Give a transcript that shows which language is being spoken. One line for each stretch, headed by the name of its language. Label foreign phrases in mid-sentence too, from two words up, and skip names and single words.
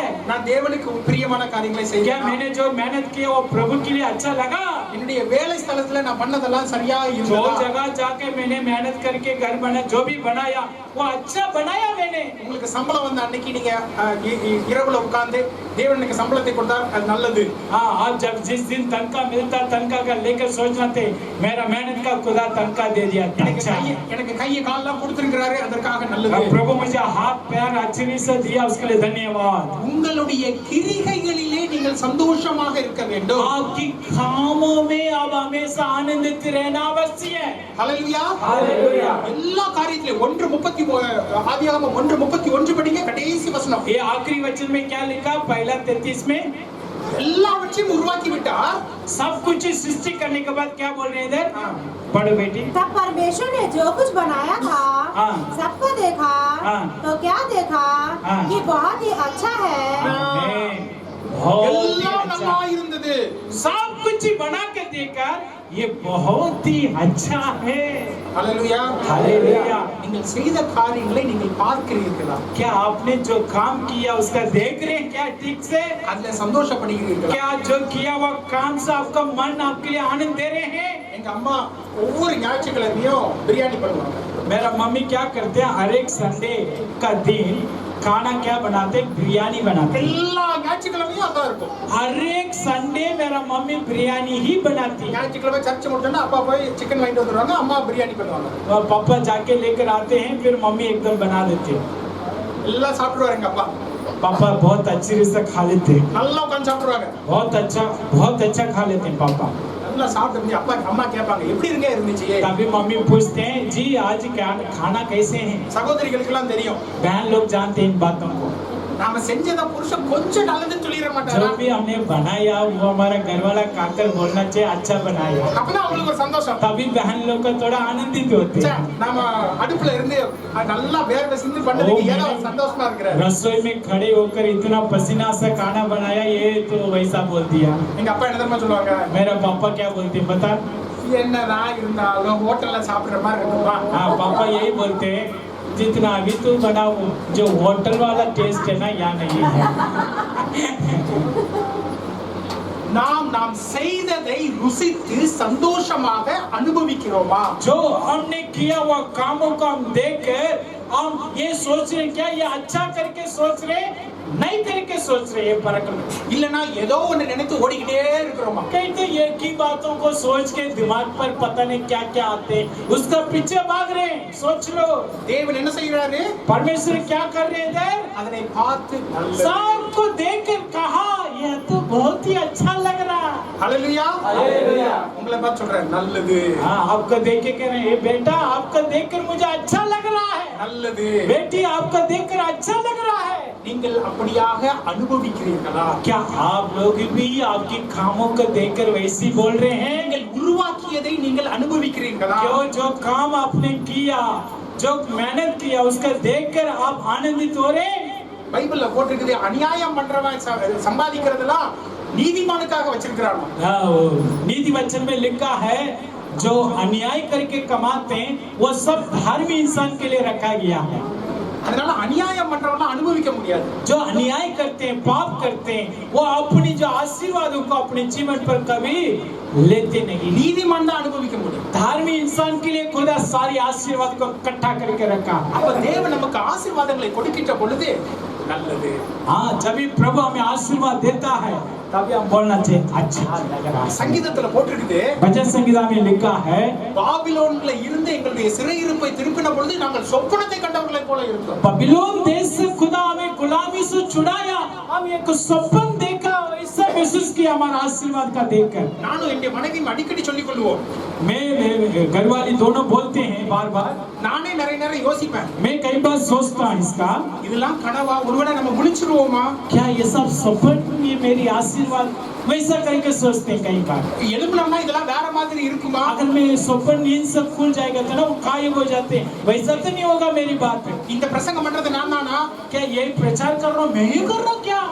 Tamil: நான் தேவனுக்கு பிரியமான காரியங்களை
Hindi: क्या
Tamil: செய்யறேன்.
Hindi: मैंने जो मेहनत की वो प्रभु के लिए अच्छा लगा,
Tamil: என்னுடைய வேலை ஸ்தலத்துல நான் பண்ணதெல்லாம் சரியா
Hindi: जो
Tamil: இருந்ததா?
Hindi: जगह जाके मैंने मेहनत करके घर बना जो भी बनाया वो अच्छा बनाया मैंने।
Tamil: உங்களுக்கு சம்பளம் வந்த அன்னைக்கு நீங்க இரவுல உட்கார்ந்து தேவனுக்கு சம்பளத்தை கொடுத்தார், அது நல்லது.
Hindi: हाँ, आप जब जिस दिन तनखा मिलता तनखा का लेकर सोचना थे मेरा मेहनत का खुदा तनखा दे दिया अच्छा है।
Tamil: எனக்கு கையை கால்லாம் கொடுத்திருக்கிறாரு, அதற்காக நல்லது.
Hindi: अब प्रभु मुझे हाथ पैर अच्छे से दिया उसके लिए धन्यवाद।
Tamil: உங்களுடைய கிரிகைகளிலே நீங்கள் சந்தோஷமாக இருக்க வேண்டும்.
Hindi: आपकी कामों में आप हमेशा आनंदित रहना आवश्यक है।
Tamil: ஹalleluya.
Hindi: हालेलुया।
Tamil: எல்லா காரியத்திலும் 1:30 ஆதியாகமம் 1:31 படிங்க, கடைசி வசனம்.
Hindi: ये आखिरी वचन में क्या लिखा? पहला 33 में
Tamil: எல்லாவற்றையும் உருவாக்கி விட்டார்.
Hindi: सब कुछ सृष्टि करने के बाद क्या बोल रहे हैं इधर? पढ़ो बेटी। तब परमेश्वर ने जो कुछ बनाया था हाँ। सबको देखा, हाँ। तो क्या देखा हाँ। कि बहुत ही अच्छा है। आमीन। बहुत ही
Tamil: எல்லாம்
Hindi: अच्छा
Tamil: நல்லா இருந்தது.
Hindi: सब कुछ बना के देकर ये बहुत ही अच्छा है।
Tamil: ஹalleluya.
Hindi: हालेलुया।
Tamil: நீங்கள் செய்த காரியங்களை நீங்கள் பார்க்கிறீர்களா?
Hindi: क्या आपने जो काम किया उसका देख रहे हैं क्या ठीक से?
Tamil: அதுல சந்தோஷப்படுகிறீர்களா?
Hindi: क्या जो किया हुआ काम से आपका मन आपके लिए आनंद दे रहे हैं?
Tamil: எங்க அம்மா ஒவ்வொரு ஞாயிற்றுக்கிழமையும் பிரியாணி பண்ணுவாங்க.
Hindi: मेरा मम्मी क्या करते हैं, हर एक संडे का दिन खाना क्या बनाते, बिरयानी बनाते।
Tamil: எல்லா ஞாயிற்றுக்கிழமையும் அதான் இருக்கும்.
Hindi: हर एक संडे मेरा मम्मी बिरयानी ही बनाती है।
Tamil: ஞாயிற்றுக்கிழமை சர்ச் முடிச்சோன்னா அப்பா போய் சிக்கன் வாங்கிட்டு வந்துருவாங்க, அம்மா பிரியாணி பண்ணுவாங்க.
Hindi: और पापा जाके लेकर आते हैं, फिर मम्मी एकदम बना देते हैं।
Tamil: எல்லாம் சாப்பிடுவாரு எங்க அப்பா.
Hindi: पापा बहुत अच्छे से खा लेते हैं,
Tamil: நல்லா உட்கார்ந்து சாப்பிடுவாங்க.
Hindi: बहुत अच्छा खा लेते हैं पापा।
Tamil: நல்லா சாப்பிட்டு அப்பா அம்மா கேட்பாங்க எப்படி இருந்துச்சு.
Hindi: तभी मम्मी पूछते हैं, जी आज क्या खाना कैसे हैं?
Tamil: சகோதரிகளுக்கு எல்லாம் தெரியும்.
Hindi: बहन लोग जानते हैं इन बातों को।
Tamil: நாம செஞ்சத புருஷன் கொஞ்சம் நல்லது சொல்லிர மாட்டாரா?
Hindi: जो भी हमने बनाया वो हमारा घर वाला खाकर बोलना चाहिए अच्छा बनाया,
Tamil: அப்பதான் அவங்களுக்கு ஒரு சந்தோஷம்.
Hindi: तभी बहन लोग का थोड़ा आनंदित होते
Tamil: ச்சே,
Hindi: हैं।
Tamil: நாம அடுப்புல இருந்து நல்லா வேர்வை சிந்தி பண்ணதுக்கு ஏதோ ஒரு சந்தோஷமா இருக்கிறாரு.
Hindi: रसोई में खड़े होकर इतना पसीना से खाना बनाया, ये तो वैसा बोल दिया।
Tamil: எங்க அப்பா என்ன தெரியுமா சொல்லுவாங்க?
Hindi: मेरा पापा क्या बोलते हैं बता?
Tamil: என்னதான் இருந்தாலும் ஹோட்டல்ல சாப்பிடுற மாதிரி இருக்குமா?
Hindi: हाँ पापा यही बोलते हैं, जितना अभी तू बनाओ जो होटल वाला टेस्ट है ना यहाँ नहीं है।
Tamil: நாம் செய்ததை ருசித்து சந்தோஷமாக அனுபவிக்கிறோமா?
Hindi: जो हमने किया हुआ कामों को हम देखकर हम ये सोच रहे हैं, क्या ये अच्छा करके सोच रहे, नहीं करके सोच रहे, ये फर्क नहीं।
Tamil: இல்லனா ஏதோ ஒன்னு நினைத்து ஓடிக்கிட்டே இருக்கிறோமா?
Hindi: कहीं तो एक ही बातों को सोच के दिमाग पर पता नहीं क्या क्या आते हैं, उसका पीछे भाग रहे हैं। सोच लो
Tamil: தேவன் என்ன செய்றாரு?
Hindi: परमेश्वर क्या कर रहे थे,
Tamil: அதனை பார்த்து நல்லது.
Hindi: सबको देखकर कहा यह तो बहुत ही अच्छा लग रहा।
Tamil: ஹalleluya.
Hindi: हालेलुया।
Tamil: உங்களை பார்த்து சொல்றேன் நல்லது.
Hindi: हाँ आपको देख के कह रहे हैं, बेटा आपको देखकर मुझे अच्छा लग रहा है,
Tamil: நல்லது.
Hindi: बेटी आपको देखकर अच्छा लग रहा है।
Tamil: நீங்கள் அப்படியாக அனுபவிக்கிறீர்களா?
Hindi: क्या आप लोग भी आपकी कामों को देखकर वैसे ही बोल रहे हैं?
Tamil: நீங்கள் உருவாக்கியதை நீங்கள் அனுபவிக்கிறீர்களா?
Hindi: क्यों जो काम आपने किया, जो मेहनत किया उसका देखकर आप आनंदित हो रहे हैं?
Tamil: பைபிள்ல போட்டிருக்குது அநியாயம் பண்றவன் சம்பாதிக்கிறதெல்லாம் நீதிமானுக்காக வச்சிருக்கிறான்.
Hindi: हाँ, वो नीति वचन में लिखा है जो अन्याय करके कमाते हैं वो सब धार्मिक इंसान के लिए रखा गया है।
Tamil: அதனால அநியாயம் பண்றவன அனுபவிக்க முடியாது.
Hindi: जो अन्याय करते हैं, पाप करते हैं, वो अपनी जो आशीर्वादों को अपने जीवन पर कभी लेते नहीं।
Tamil: நீதிமான் தான் அனுபவிக்க முடியும்.
Hindi: धार्मिक इंसान के लिए खुदा सारी आशीर्वाद को इकट्ठा करके रखा।
Tamil: அப்ப தேவன் நமக்கு ஆசீர்வாதங்களை கொடுக்கின்ற பொழுது நல்லது.
Hindi: हाँ, जब भी प्रभु हमें आशीर्वाद देता है तभी हम बोलना चाहिए अच्छा लग रहा है।
Tamil: சங்கீதத்துல போட்டிருக்குது
Hindi: भजन संहिता में लिखा है,
Tamil: பாபிலோன்ல இருந்து எங்களுடைய சிறையிருப்பை திருப்பின பொழுது நாங்கள் சொப்பனத்தை கண்டவர்களைப் போல இருந்தோம்.
Hindi: बबीलोन देश से खुदा हमें गुलामी से छुड़ाया, हम एक स्वप्न देखा, ऐसा महसूस किया हमारा आशीर्वाद का देखकर।
Tamil: நானும் என்னுடைய மனைவியும் அடிக்கடி சொல்லிக் கொள்வோம்.
Hindi: मैं घरवाली दोनों बोलते हैं बार बार,
Tamil: நானே நிறைய நேரம் யோசிப்பேன்,
Hindi: मैं कई बार सोचता हूँ इसका,
Tamil: இதெல்லாம் கனவா? ஒருவேளை நம்ம முழிச்சிருவோமா?
Hindi: क्या ये सब स्वप्न ये मेरी आशीर्वाद, वैसा करके सोचते हैं कई बार।
Tamil: எழுப்புனோம்னா இதெல்லாம் வேற மாதிரி இருக்குமா?
Hindi: अगर मैं स्वप्न नींद सब खुल जाएगा तो ना वो गायब हो जाते हैं, वैसा तो नहीं होगा मेरी बात में।
Tamil: இந்த பிரசங்கம் பண்றது நான் தானா?
Hindi: क्या यही प्रचार कर रहा हूँ, मैं ही कर रहा हूँ क्या?